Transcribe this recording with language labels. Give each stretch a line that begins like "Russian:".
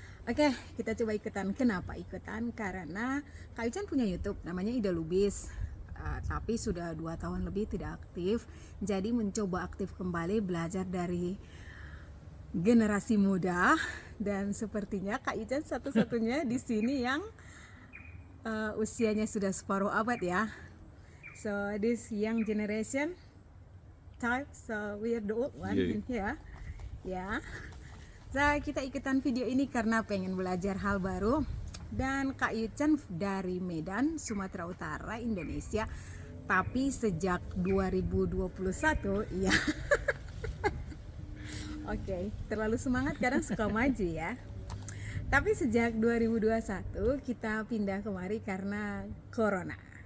Indonesian: Oke, kita coba ikutan. Kenapa ikutan? Karena Kak Yuchan punya YouTube namanya Ida Lubis, tapi sudah 2 tahun lebih tidak aktif. Jadi mencoba aktif kembali, belajar dari generasi muda. Dan sepertinya Kak Yuchan satu-satunya di sini yang usianya sudah separuh abad ya.
English: So this young generation type, so we are the old one in here.
Indonesian: Ya. Nah, kita ikutan video ini karena pengen belajar hal baru. Dan Kak Yuchan dari Medan, Sumatera Utara, Indonesia. Tapi sejak 2021, ya. Oke, terlalu semangat kadang suka maju ya. Tapi sejak 2021 kita pindah kemari karena Corona.